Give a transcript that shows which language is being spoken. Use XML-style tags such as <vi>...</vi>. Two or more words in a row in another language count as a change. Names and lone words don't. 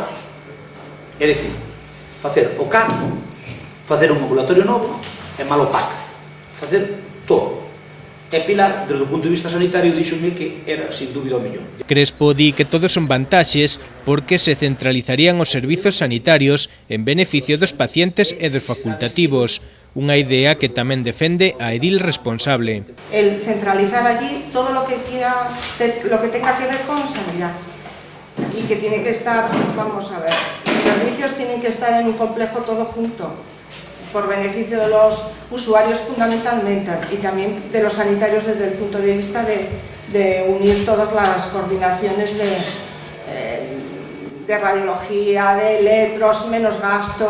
<gl>É dicir, facer o CAR, facer un ambulatorio novo e mal o PAC, facer todo. E Pilar, desde o punto de vista sanitario, díxome que era, sin dúbida, o mellor. Crespo di que todos son vantaxes porque se centralizarían os servizos sanitarios en beneficio dos pacientes e dos facultativos, unha idea que tamén defende a edil responsable.</gl> <es>El centralizar allí todo lo que tenga que ver con sanidad y que tiene que estar, vamos a ver, los servicios tienen que estar en un complejo todo junto, por beneficio de los usuarios fundamentalmente y también de los sanitarios desde el punto de vista de unir todas las coordinaciones de radiología, de electros, menos gasto.</es>